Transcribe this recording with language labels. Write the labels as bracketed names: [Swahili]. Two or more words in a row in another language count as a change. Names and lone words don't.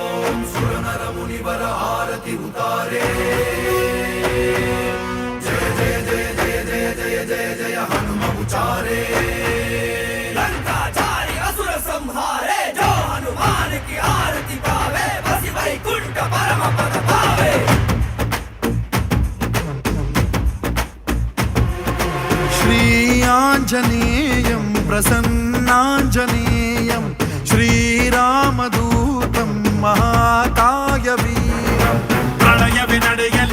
[Hindi] सुरनर मुनिवर आरती उतारे जय जय जय जय जय जय जय जय हनुम उचारे लंकाचारी असुर संहारे जो हनुमान की आरती गावे बसी वैकुंठ परम पद पावे [Sanskrit] श्री आंजनेयं प्रसन्नांजनेयं श्रीरामदूतं महाकायवीरं प्रणयवि ನಡೆಯಲಿ